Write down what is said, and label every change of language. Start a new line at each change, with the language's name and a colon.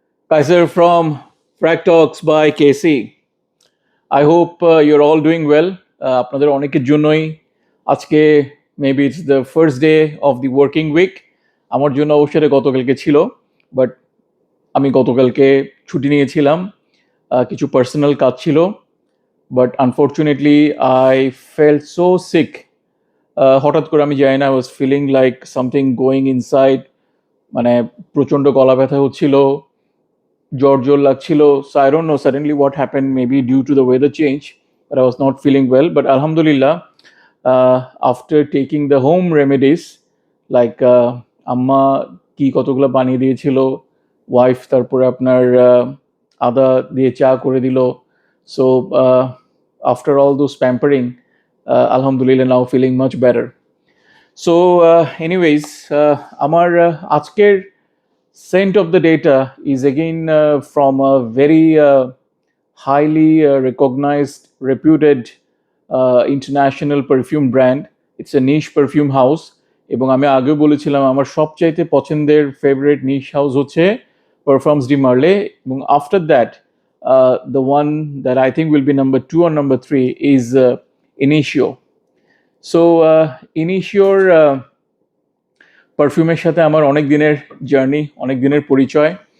English: Kaiser from Frack Talks by KC. I hope you're all doing well.
Bangla: আপনাদের অনেকের জন্যই আজকে
English: Maybe it's the first day of the working week.
Bangla: আমার জন্য অবশ্যই গতকালকে ছিল, বাট আমি গতকালকে ছুটি নিয়েছিলাম, কিছু পার্সোনাল কাজ ছিল।
English: But unfortunately I felt so sick.
Bangla: হঠাৎ করে আমি জানি না,
English: I was feeling like something going inside,
Bangla: মানে প্রচণ্ড গলা ব্যথা হচ্ছিল, জ্বর লাগছিল।
English: So I don't know suddenly what happened, maybe due to the weather change, but I was not feeling well. But alhamdulillah, after taking the home remedies like
Bangla: আম্মা কি কতগুলো বানিয়ে দিয়েছিল, ওয়াইফ তারপরে আপনার আদা দিয়ে চা করে দিল।
English: So after all those pampering, alhamdulillah, now feeling much better. So anyways,
Bangla: আমার আজকের
English: scent of the data is again from a very highly recognized, reputed international perfume brand. It's a niche perfume house.
Bangla: এবং আমি আগেও বলেছিলাম আমার সবচাইতে পছন্দের favourite নিশ house হচ্ছে পারফিউমস ডি মার্লে, এবং
English: After that the one that I think will be number 2 or number 3 is Initio.
Bangla: So Initioর পারফিউমের সাথে আমার অনেক দিনের জার্নি, অনেক দিনের পরিচয়।